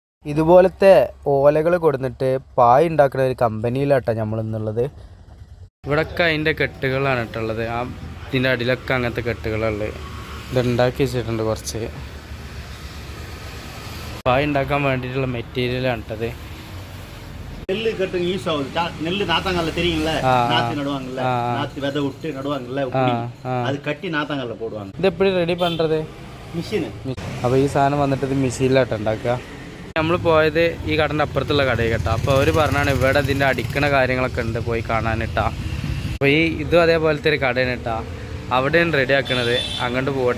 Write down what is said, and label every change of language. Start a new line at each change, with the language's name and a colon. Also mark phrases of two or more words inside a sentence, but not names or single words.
Malayalam: ഇതുപോലത്തെ ഓലകൾ കൊടുത്തിട്ട് പായ ഉണ്ടാക്കുന്ന ഒരു കമ്പനിയിലാട്ടോ നമ്മൾ ഇന്നുള്ളത്. ഇവിടൊക്കെ അതിൻ്റെ കെട്ടുകളാണ് ഇട്ടുള്ളത്. ആ ഇതിൻ്റെ അടിയിലൊക്കെ അങ്ങനത്തെ കെട്ടുകളുള്ളത്. ഇതുണ്ടാക്കി വെച്ചിട്ടുണ്ട്. കുറച്ച് പായ ഉണ്ടാക്കാൻ വേണ്ടിയിട്ടുള്ള മെറ്റീരിയലാണ് ഇട്ടത്.
Tamil: நெல்லு கட்டுங்க யூஸ் ஆகுது. நெல்லு நாத்தாங்கல்ல தெரியுங்களா, நாத்து நடுவாங்கல்ல, நாத்து விதை விட்டு நடுவாங்கல்ல, அது கட்டி நாத்தாங்கல்ல போடுவாங்க.
Malayalam: ഇത് എപ്പോഴും റെഡി പண்றது മെഷീന്. അപ്പോൾ ഈ സാധനം വന്നിട്ട് ഇത് മെഷീനിലാട്ടോ ഉണ്ടാക്കുക. നമ്മൾ പോയത് ഈ കടൻ്റെ അപ്പുറത്തുള്ള കടയിൽ കേട്ടോ. അപ്പോൾ അവർ പറഞ്ഞാണ് ഇവിടെ ഇതിൻ്റെ അടിക്കണ കാര്യങ്ങളൊക്കെ ഉണ്ട്, പോയി കാണാനിട്ടാ. അപ്പോൾ ഇതും അതേപോലത്തെ ഒരു കടയാണ് കേട്ടോ. അവിടെയാണ് റെഡി ആക്കണത്. അങ്ങോട്ട് പോകട്ടെ.